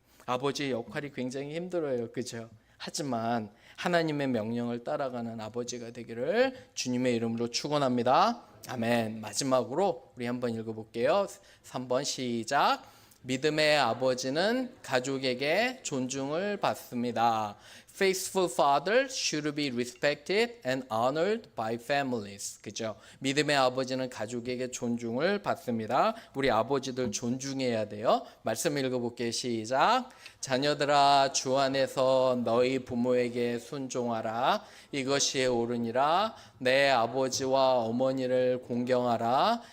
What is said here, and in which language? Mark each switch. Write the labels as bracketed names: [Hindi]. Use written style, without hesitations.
[Korean] 아버지의 역할이 굉장히 힘들어요. 그죠? 하지만 하나님의 명령을 따라가는 아버지가 되기를 주님의 이름으로 축원합니다. 아멘. 마지막으로 우리 한번 읽어볼게요. 3번 시작. 믿음의 아버지는 가족에게 존중을 받습니다. [English] Faithful fathers should be respected and honored by families. [Korean] 그죠? 믿음의 아버지는 가족에게 존중을 받습니다. 우리 아버지들 존중해야 돼요. 말씀 읽어볼게요. 시작. 자녀들아 주 안에서 너희 부모에게 순종하라. 이것이 옳으니라. 내 아버지와 어머니를 공경하라.